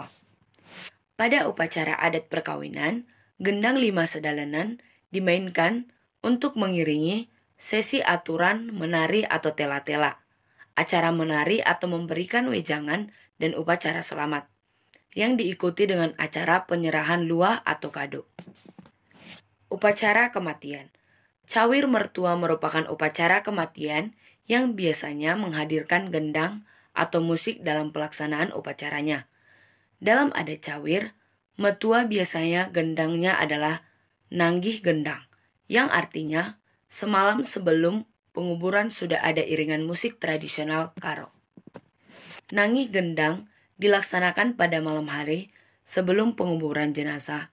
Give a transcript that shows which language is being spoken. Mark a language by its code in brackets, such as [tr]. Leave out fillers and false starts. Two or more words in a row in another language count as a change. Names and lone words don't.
[id] Pada upacara adat perkawinan, gendang 5 sedalanan dimainkan untuk mengiringi sesi aturan menari atau tela-tela, acara menari atau memberikan wejangan dan upacara selamat, yang diikuti dengan acara penyerahan luah atau kado. Upacara kematian. Cawir mertua merupakan upacara kematian yang biasanya menghadirkan gendang atau musik dalam pelaksanaan upacaranya. Dalam adat cawir, metua biasanya gendangnya adalah nanggih gendang, yang artinya semalam sebelum penguburan sudah ada iringan musik tradisional Karo. Nanggih gendang dilaksanakan pada malam hari sebelum penguburan jenazah.